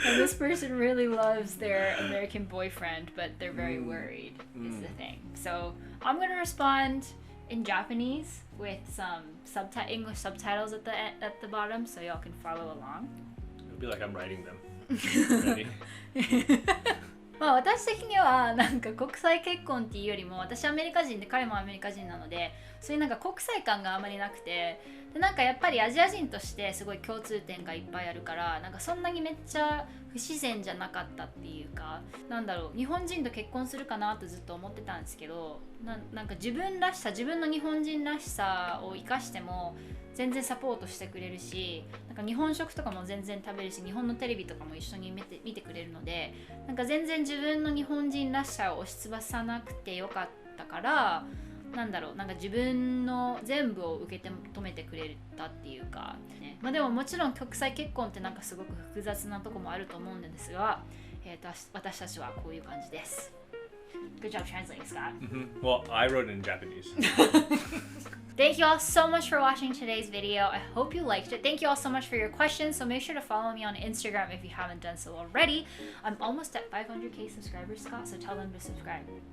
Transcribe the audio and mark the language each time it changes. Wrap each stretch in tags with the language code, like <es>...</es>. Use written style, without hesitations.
<en>And this person really loves their American boyfriend, but they're very worried, is the thing. So I'm going to respond in Japanese with some English subtitles at the bottom, so y'all can follow along. It'll be like I'm writing them. Ready?</en> <ja>まあ私的にはなんか国際結婚っていうよりも、私アメリカ人で彼もアメリカ人なので、そういうなんか国際感があまりなくて、でなんかやっぱりアジア人としてすごい共通点がいっぱいあるから、なんかそんなにめっちゃ不自然じゃなかったっていうか、なんだろう、日本人と結婚するかなとずっと思ってたんですけど、なんか自分の日本人らしさを生かしても全然サポートしてくれるし、なんか日本食とかも全然食べるし、日本のテレビとかも一緒に見てくれるので、なんか全然自分の日本人らしさを押しつぶさなくてよかったから、なんだろう、なんか自分の全部を受け止めてくれたっていうか、ね、まあでももちろん国際結婚ってなんかすごく複雑なとこもあると思うんですが、私たちはこういう感じです。</ja> <en>Good job translating, Scott. Well, I wrote it in Japanese. Thank you all so much for watching today's video. I hope you liked it. Thank you all so much for your questions. So make sure to follow me on Instagram if you haven't done so already. I'm almost at 500k subscribers, Scott, so tell them to subscribe.</en>